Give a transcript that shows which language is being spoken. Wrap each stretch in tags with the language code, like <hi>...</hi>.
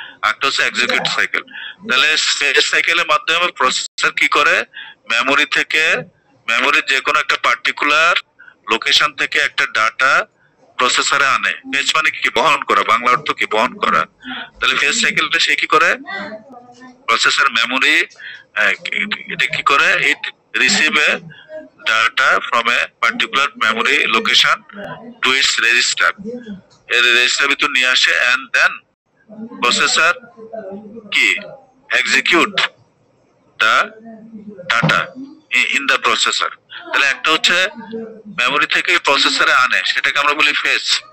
<bn>একটা হচ্ছে execute cycle. তাহলে ফেজ সাইকেলের মাধ্যমে প্রসেসর কি করে, মেমোরির যে কোনো একটা পার্টিকুলার লোকেশন থেকে একটা ডাটা প্রসেসরে আনে। ফেজ মানে কি, বহন করা, বাংলা অর্থ কি, বহন করা। তাহলে ফেজ সাইকেলটা সে কি করে, প্রসেসর মেমোরি এটা কি করে,</bn> <en>It receive a data from a particular memory location to its register.</en> <bn>এর রেজিস্টার ভিতর নিয়ে আসে</bn> <en>and then processor</en> <bn>কি</bn> <en>execute the data in the processor.</en> <bn>তাহলে একটা হচ্ছে মেমোরি থেকে প্রসেসরে আনে, সেটাকে আমরা বলি ফেজ।</bn>